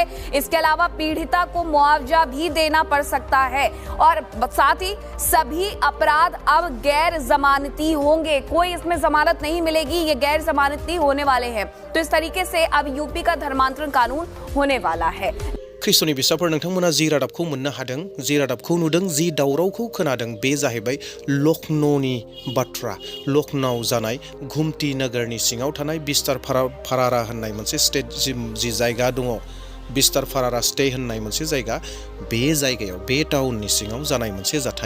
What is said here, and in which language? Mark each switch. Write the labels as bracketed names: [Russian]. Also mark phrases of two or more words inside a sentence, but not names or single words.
[Hindi] इसके अलावा पीड़िता को मुआवजा भी देना पड़ सकता है और साथ ही सभी अपराध अब गैर जमानती होंगे, कोई इसमें जमानत नहीं मिलेगी, ये गैर जमानती होने वाले हैं। तो इस तरीके से अब यूपी का धर्मांतरण कानून होने वाला है। [Bodo] ख्रिस्ट'नि बिसाफोर नोंथांमोना जि रादाबखौ मोननो हादों, जि रादाबखौ नुदों, जि दावरावखौ खोनादों, बे जाहैबाय लखनौनि बाथ्रा। लखनौ जानाय घुमटी नोगोरनि सिङाव थानाय बिस्तार फारारा होननाय मोनसे स्टेट जि जायगा दङ, बिस्तार फारारा स्टे होननाय मोनसे जायगा, बे जायगायाव बे टाउननि सिङाव जानाय मोनसे जाथाय।